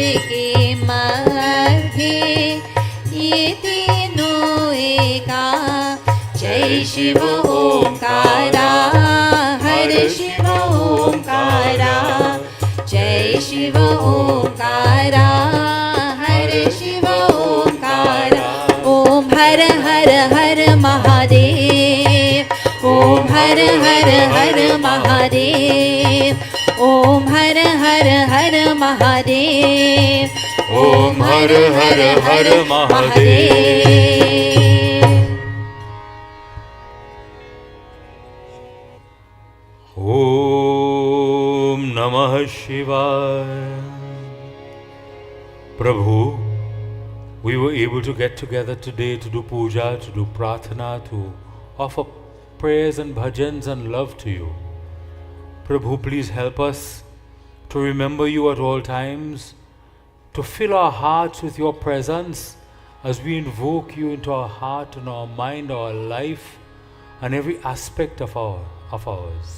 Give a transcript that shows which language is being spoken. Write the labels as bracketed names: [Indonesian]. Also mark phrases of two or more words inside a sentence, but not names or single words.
[Hindi] के मध्य ये तीनों एका जय शिव ओंकारा हर शिव ओंकारा जय शिव ओंकारा हर शिव ओंकारा ओम हर हर हर महादेव ओम हर हर हर महादेव ओम हर हर हर महादेव ओम हर हर हर महादेव ओम नमः शिवाय Prabhu, [English] we were able to get together today to do puja, to do prarthana, to offer prayers and bhajans and love to you. Prabhu, please help us to remember you at all times, to fill our hearts with your presence as we invoke you into our heart and our mind, our life, and every aspect of ours.